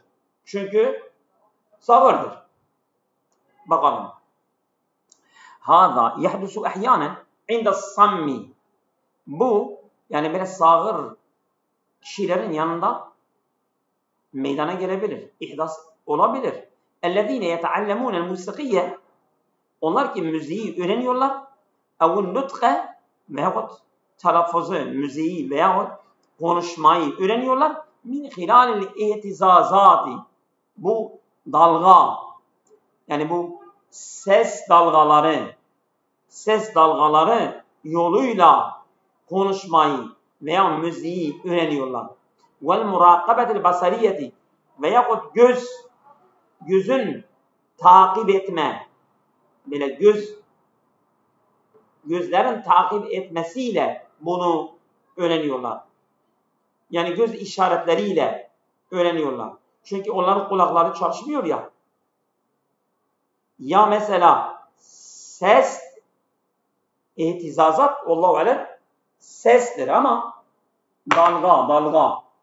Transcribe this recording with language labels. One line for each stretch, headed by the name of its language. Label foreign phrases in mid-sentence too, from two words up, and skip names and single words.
Turkish: Çünkü sağırdır. Bakalım.
Arabic: هذا يحدث أحيانا عند الصم.
Turkish: Bu yani böyle sağır kişilerin yanında meydana gelebilir. İhdas olabilir.
Arabic: اَلَّذ۪ينَ يَتَعَلَّمُونَ الْمُسِقِيَّ
Turkish: onlar ki müziği öğreniyorlar.
Arabic: اَوُ النُّطْقَ
Turkish: veyahut telaffuzu, müziği veyahut konuşmayı öğreniyorlar.
Arabic: مِنْ خِلَالِ الْاِهْتِزَازَاتِ
Turkish: bu dalga yani bu ses dalgaları yoluyla konuşmayı veya müziği öğreniyorlar.
Arabic: وَالْمُرَاقَبَةِ الْبَصَرِيَّةِ
Turkish: veyahut gözün takip etme, böyle gözlerin takip etmesiyle bunu öğreniyorlar. Yani göz işaretleriyle öğreniyorlar. Çünkü onların kulakları çalışmıyor ya. Ya mesela ses, ihtizazat,
Arabic: الله أعلم
Turkish: sestir ama dalga.